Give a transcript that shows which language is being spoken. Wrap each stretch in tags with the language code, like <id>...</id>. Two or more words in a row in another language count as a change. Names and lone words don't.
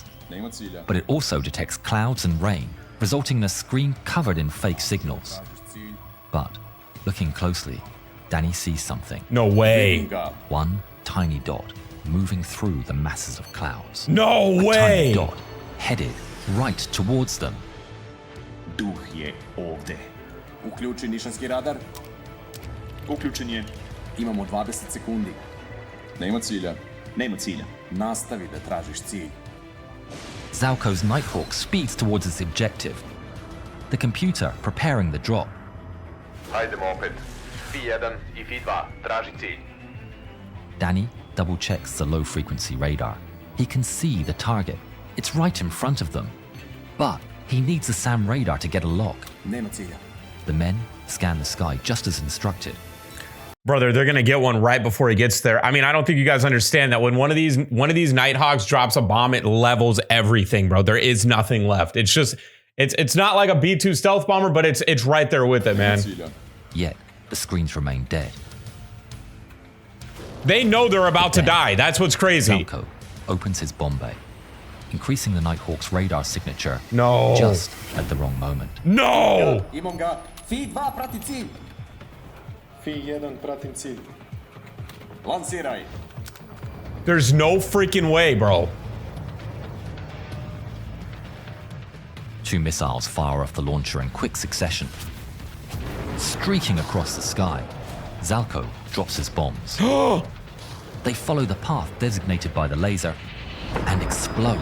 <en>But it also detects clouds and rain, resulting in a screen covered in fake signals. But looking closely, Danny sees something. No way. One tiny dot moving through the masses of clouds. No A way. tiny dot headed right towards them.</en> <sr>Duh je ovde. Uključi nišanski radar. Uključen je. Imamo 20 sekundi. Nema cilja. Nema cilja. Nastavi da tražiš cilj.</sr> <en>Zalko's Nighthawk speeds towards its objective, the computer preparing the drop.</en> <sr>Hajdemo opet. P1 I P2, traži cilj.</sr> <en>Danny double-checks the low-frequency radar. He can see the target. It's right in front of them. But he needs the SAM radar to get a lock.</en> <sr>Nema cilja.</sr> <en>The men scan the sky just as instructed. Brother, they're gonna get one right before he gets there. I mean, I don't think you guys understand that when one of these Nighthawks drops a bomb, it levels everything, bro. There is nothing left. It's just, it's not like a B-2 stealth bomber, but it's right there with it, man. Yet, the screens remain dead. They know they're about to Then, die. That's what's crazy. Zalko opens his bomb bay, increasing the Nighthawk's radar signature No. just at the wrong moment. No!</en> <sr>Imam ga. Fi-2 prati cilj. Fi-1 pratim cilj. Lansiraj.</sr> <en>There's no freaking way, bro. Two missiles fire off the launcher in quick succession. Streaking across the sky, Zalko drops his bombs. They follow the path designated by the laser and explode.</en>